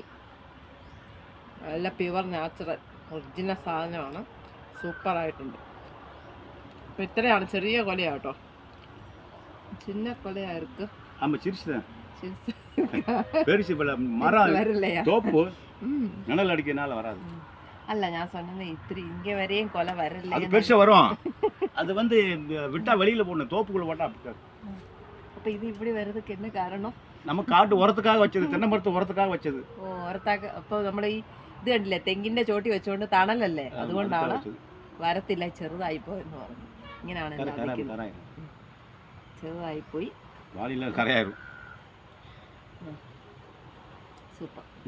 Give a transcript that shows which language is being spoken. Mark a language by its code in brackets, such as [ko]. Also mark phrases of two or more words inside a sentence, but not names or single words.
[ml] നല്ല [en] pure natural original [ml] സാധനമാണ്. സൂപ്പറായിട്ടുണ്ട്. അപ്പം ഇത്രയാണ്, ചെറിയ കൊലയാണ് കേട്ടോ. ചിന്ന കൊലയായിരിക്കും. അല്ല, ഞാൻ சொன்னது ഇത്തിരി [ta] இங்க வரையும் கொலை வரல. அது பெருசா வரும். அது வந்து விட்டா வெளியில போணும், தோப்புக்குள்ள போட்டா. அப்ப இது இப்படி வரதுக்கு என்ன காரணம்? நம்ம காட்டு உரத்துக்காக வச்சது, தென்னை மரத்து உரத்துக்காக വച്ചത്. [ml] ഓ, ഉറത്താക്ക. അപ്പോൾ നമ്മൾ ഈ ഇത് കണ്ടില്ലേ, തെങ്ങിന്റെ ചോട്ടി വെച്ചുകൊണ്ട് തണലല്ലേ, അതുകൊണ്ടാണ് വരത്തില്ല. ചെറുതായി പോയെന്ന് പറഞ്ഞു. ഇങ്ങനെയാണ് ചെറുതായി പോയി. വാലില്ല കറയായിരുന്നു. സൂപ്പർ.